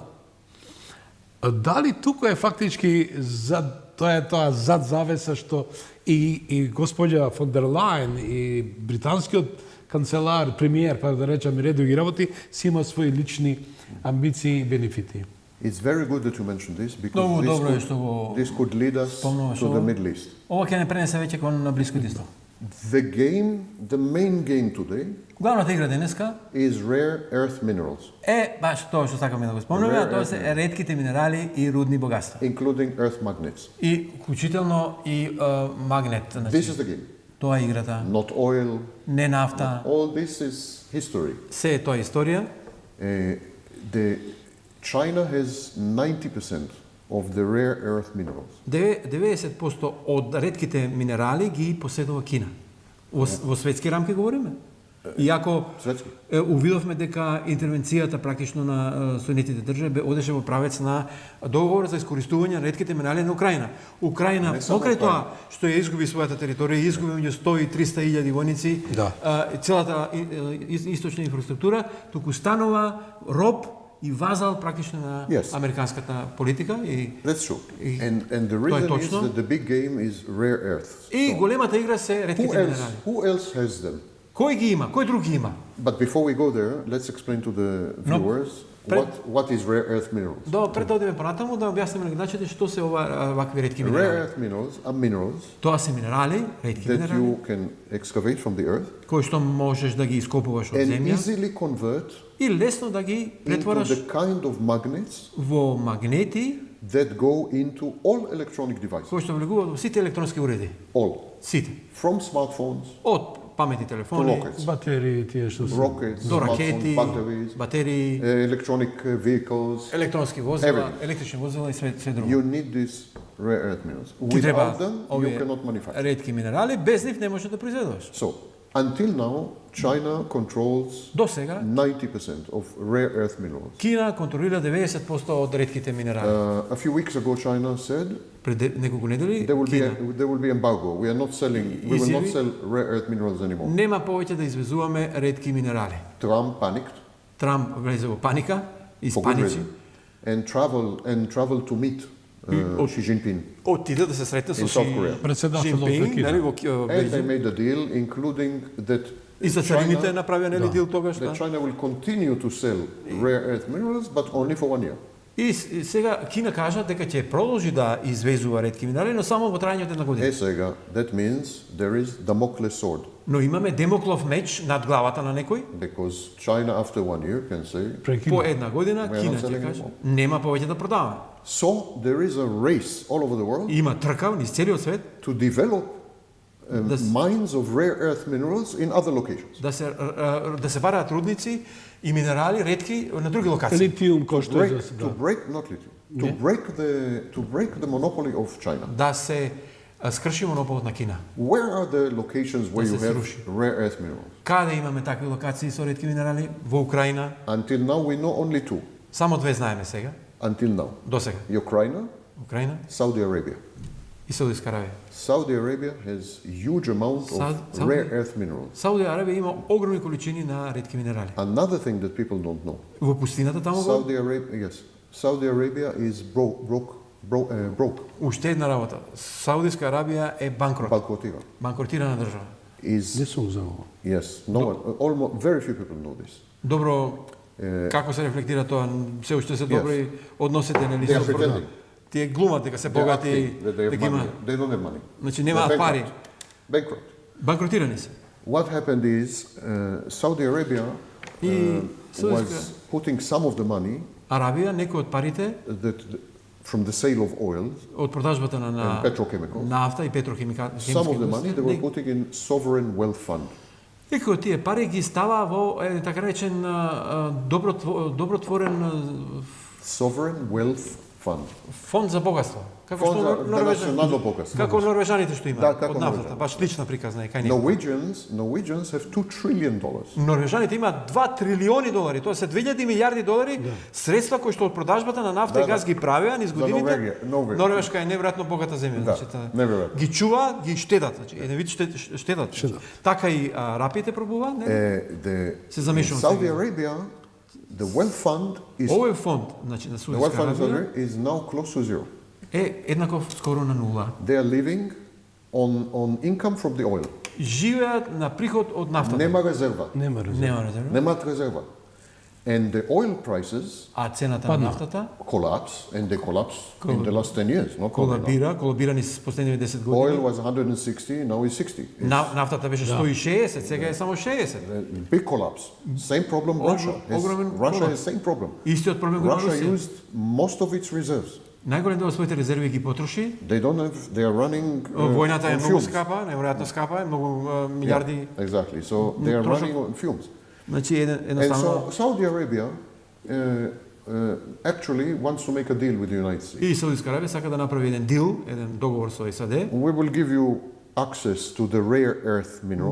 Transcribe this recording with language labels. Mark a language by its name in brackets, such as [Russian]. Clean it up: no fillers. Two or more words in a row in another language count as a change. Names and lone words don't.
[Macedonian] Дали тука е фактички тоа зад завеса што и господја фон дер Лајен и британскиот канцелар, премиер, па да речам, редо ги работи, си има своји лични амбиции и бенефити. [English] It's very good that you mentioned this [Macedonian] Много [English] because [Macedonian] добро е што го [English] this could lead us [Macedonian] спомнуваш [English] to the [Macedonian] ова. [English] Middle East. [Macedonian] Ова ќе не пренесе веќе кон Блискиот исток. [English] The main game today [Macedonian] Главната игра денеска [English] is rare earth minerals, [Macedonian] е баш тоа што сакаме да го спомнеме, а тоа се ретките минерали и рудни богатства. [English] including earth magnets. [Macedonian] И вклучително и магнет. [English] This [Macedonian] Значи, [English] is the game. [Macedonian] тоа е играта. [English] Not oil. [Macedonian] Не нафта. [English] All this is history. [Macedonian] Се е тоа историја. [English] China has 90% of the rare earth minerals. [Macedonian] 90% од ретките минерали ги поседува Кина. Во светски рамки говориме. Иако Светски. увидовме дека интервенцијата практично на Соединетите држави одеше во правец на договор за искористување на ретките минерали на Украина. Украина, покрај тоа што ја изгуби својата територија, изгуби меѓу 100 и 300 илјади војници, целата источна инфраструктура, туку станува роб и вазал практично на американската политика и [English] That's true. And the [Macedonian] тоа е [English] reason is [Macedonian] точно. [English] that the big game is rare earths. [Macedonian] И големата игра се ретките минерали. [English] Who else has them? [Macedonian] Кој ги има? Кој друг ги има? [English] But before we go there, let's explain to the viewers what is rare earth minerals. [Macedonian] Пред да одиме понатаму да објасниме на гледачите што се вакви ретки [English] Rare [Macedonian] минерали. [English] earth minerals are minerals [Macedonian] Тоа се минерали, ретки [English] that [Macedonian] минерали, [English] you can excavate from the earth [Macedonian] кои што можеш да ги ископуваш од [English] and [Macedonian] земја [English] easily convert [Macedonian] и лесно да ги [English] into [Macedonian] претвораш [English] the kind of magnets [Macedonian] во магнети [English] that go into all electronic devices. [Macedonian] кои што влегуваат во сите електронски уреди. [English] All. [Macedonian] Сите. [English] From smartphones [Macedonian] Од паметни [English] to [Macedonian] телефони, [English] rockets. [Macedonian] Батерии, тие што се... [English] Rockets, [Macedonian] до ракети, [English] smartphones, batteries, [Macedonian] батерии, [English] electronic vehicles. [Macedonian] електронски возила, [English] Everything. [Macedonian] електрични возила и [Serbian] све друго. [English] You need these rare earth minerals. [Macedonian] Ти треба [English] Without them, you [Macedonian] овие [English] cannot manufacture. [Macedonian] ретки минерали, без нив не можеш да произведуваш. [English] So, until now, China controls [Macedonian] До сега [English] 90% of rare earth minerals. [Macedonian] Кина контролира 90% од ретките минерали. [English] A few weeks ago, China said [Macedonian] Пред неколку недели [English] there [Macedonian] Кина [English] will be embargo. We will not sell rare earth minerals anymore. [Macedonian] нема повеќе да извезуваме ретки минерали. [English] Trump panicked [Macedonian] Трамп влезе во паника, [English] for good [Macedonian] испаничи, [English] reason and travel to meet Xi Jinping. [Macedonian] отиде да се сретне со [English] In South Korea. [Macedonian] Председател на [English] Jinping, [Macedonian] Кина. нели во [English] And they [Macedonian] Бејжинг. [English] made a deal, including that [Macedonian] И за царините направија нели дил тогаш, [English] that [Macedonian] да. [English] China will continue to sell rare earth minerals, but only for 1 year. [Macedonian] И сега Кина кажа дека ќе продолжи да извезува ретки минерали, но само во трајање од една година. Сега, [English] that means there is Damocles sword. [Macedonian] Но имаме Демоклов меч над главата на некој. [English] Because China after 1 year can say, [Macedonian] По една година [English] We are [Macedonian] Кина [English] not [Macedonian] ќе [English] selling [Macedonian] каже, [English] anymore. [Macedonian] нема повеќе да продаваме. [English] so there is a race all over the world [Macedonian] Има трка низ целиот свет [English] to develop mines of rare earth minerals in other locations. [Macedonian] да се бараат рудници и минерали ретки на други локации. Литиум кој што е за [English] To break, not lithium, to break the monopoly of China. [Macedonian] Да се скрши монополот на Кина. [English] Where are the locations where [Macedonian] Да [English] you [Macedonian] се [English] have [Macedonian] сруши. [English] rare earth minerals? [Macedonian] Каде имаме такви локации со ретки минерали? Во Украина. [English] Until now we know only two. [Macedonian] Само две знаеме сега, [English] Until now. [Macedonian] до сега. [English] Ukraine, [Macedonian] Украина [English] Saudi Arabia. [Macedonian] и Саудитска Аравија. [English] Saudi Arabia has huge amount of Saudi- rare earth minerals. [Macedonian] Сауди Арабија има огромни количини на ретки минерали. [English] Another thing that people don't know. [Macedonian] Во пустината таму го [English] Saudi Arabia, yes. Saudi Arabia is broke. [Macedonian] уште една работа. Саудитска Арабија е Balkotiva. банкротирана држава. [English] Is [Macedonian] Не сум за ово. [English] yes. No one. Almost very few people know this. [Macedonian] Добро, како се рефлектира тоа? Се уште се добри односите нели [English] They are [Macedonian] со [English] pretending. [Macedonian] Тие глумат дека се [English] They're [Macedonian] богати, [English] acting that they have [Macedonian] дека има, [English] money. They don't have money. [Macedonian] значи [English] They're [Macedonian] немаат пари. [English] Bankrupt. [Macedonian] Банкротирани се. [English] What happened is Saudi Arabia [Macedonian] И [English] was [Macedonian] Sauditска [English] putting some of the money [Macedonian] Арабија, некои од парите [English] from the sale of oil [Macedonian] од продажбата на [English] and petrochemicals. [Macedonian] нафта и петрохимикали. [English] Some of the money they were putting in sovereign wealth fund. Некои од тие пари ги става во така речен добротворен Sovereign wealth fund. [Macedonian] фонд за богатство. Како Фонд што за национално богатство. Како норвежаните што имаат Да, како од нафтата, норвежани. баш лична приказна е кај нив. [English] Norwegians have $2 trillion. [Macedonian] Норвежаните имаат 2 трилиони долари, тоа се 2000 милиарди долари средства кои што од продажбата на нафта Да, и газ ги правеа низ За годините. Норвегија. Норвешка е неверојатно богата земја, Да, значи неверојатно. ги чува, ги штедат, значи еден вид штедат. Така и рапите пробува, не? Се [English] In [Macedonian] замешувам [English] Saudi [Macedonian] сега. [English] Arabia, the wealth fund is [Macedonian] Овој фонд, значи на [English] the wealth [Macedonian] Саудитска [English] fund in Saudi [Macedonian] Арабија [English] Arabia is now close to zero. [Macedonian] е еднаков скоро на нула. [English] They are living on income from the oil. [Macedonian] Живеат на приход од нафтата. Нема резерва. Нема резерва. Нема резерва. Немаат резерва. [English] And the oil prices [Macedonian] А цената на нафтата [English] collapse, and they collapse in the last 10 years. Not [Macedonian] колабира низ последнивите 10 [English] Oil [Macedonian] години. [English] was 160, now is 60. It's [Macedonian] Нафтата беше 160, сега е само 60. [English] a big collapse. Same problem Russia. Russia has same problem. [Macedonian] Истиот проблем го има [English] Russia [Macedonian] Русија. [English] used most of its reserves. [Macedonian] Најголем дел од своите резерви ги потроши. [English] They don't have, they are running [Macedonian] Војната е [English] on [Macedonian] многу [English] fumes. [Macedonian] скапа, неверојатно скапа, многу милиарди. [English] Exactly. So they are running on fumes. [Macedonian] Значи [English] And [Macedonian] едноставно [English] so Saudi Arabia actually wants to make a deal with the United States. [Macedonian] и Саудитска Арабија сака да направи еден дил, еден договор со САД. [English] We will give you access to the rare earth minerals